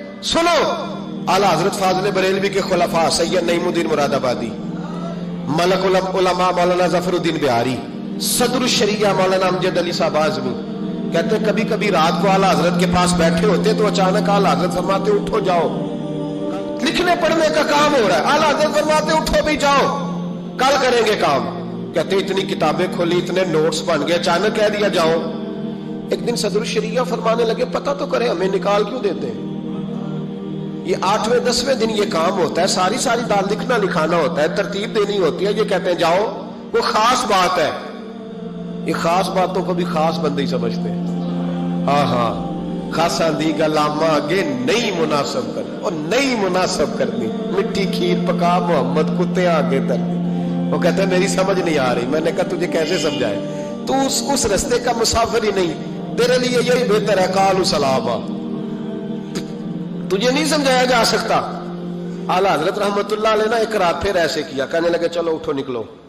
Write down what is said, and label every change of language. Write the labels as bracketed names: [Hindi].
[Urdu] سنو, اعلیٰ حضرت فاضل بریلوی کے خلفاء سید نعیم الدین مراد آبادی, ملک العلماء مولانا ظفر الدین بہاری, صدر الشریعہ مولانا امجد علی صاحب اعظمی کہتے ہیں کبھی کبھی رات کو اعلیٰ حضرت کے پاس بیٹھے ہوتے تو اچانک اعلیٰ حضرت فرماتے اٹھو جاؤ, لکھنے پڑھنے کا کام ہو رہا ہے. اعلیٰ حضرت فرماتے اٹھو بھی جاؤ, کل کریں گے کام. کہتے اتنی کتابیں کھولی, اتنے نوٹس بن گئے, اچانک کہہ دیا جاؤ. ایک دن صدر الشریعہ فرمانے لگے پتہ تو کریں ہمیں نکال کیوں دیتے ہیں؟ یہ 8ویں 10ویں دن یہ کام ہوتا ہے, ساری دال لکھنا لکھانا ہوتا ہے, ترتیب دینی ہوتی ہے. یہ کہتے ہیں جاؤ, وہ خاص بات ہے. یہ خاص باتوں کو بھی خاص بندے ہی سمجھتے ہیں. [Punjabi] ہاں خاصا دی گلاما آگے نہیں مناسب کرنی, اور نہیں مناسب کرنی, مٹی کھیر پکا محمد کتے آگے ترنی. [Urdu] وہ کہتے ہیں میری سمجھ نہیں آ رہی. میں نے کہا تجھے کیسے سمجھائے, تو اس رستے کا مسافر ہی نہیں, تیرے لیے یہی بہتر ہے قالوا سلاما, تجھے نہیں سمجھایا جا سکتا. اعلیٰ حضرت رحمت اللہ علیہ نے ایک رات پھر ایسے کیا, کہنے لگے چلو اٹھو نکلو.